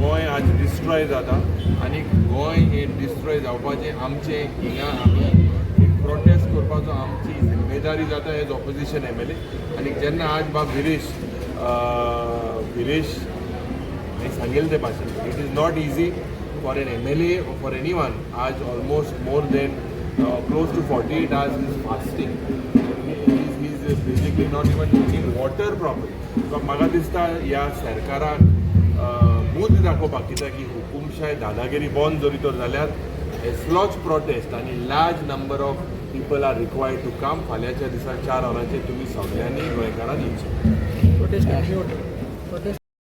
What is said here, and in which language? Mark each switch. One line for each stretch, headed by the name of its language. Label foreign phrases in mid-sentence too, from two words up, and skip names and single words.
Konkani: गोंय आज डिस्ट्रॉय जाता आनी गोंय हें डिस्ट्रॉय जावपाचें आमचें हिंगा आमी प्रोटेस्ट करपाचो आमची जिम्मेदारी जाता
English: as opposition
Konkani: MLA. आनी जेन्ना आज बाब गिरीश हांवें सांगिल्लें ते भाशेन
English: it is not easy for an MLA or for anyone. आज almost more than close to 48 hours he is fasting. He is basically not even drinking water properly.
Konkani: So म्हाका दिसता ह्या सरकाराक मूद दाखोवपाक, कित्याक ही हुकुमशाही दादागिरी बंद जरी तर जाल्यार एसलोच प्रोटेस्ट आनी
English: large number of people are required to come.
Konkani: फाल्यांच्या दिसा 4 वरांचेर तुमी सगळ्यांनी गोंयकारांनी येवचें. प्रोटेस्ट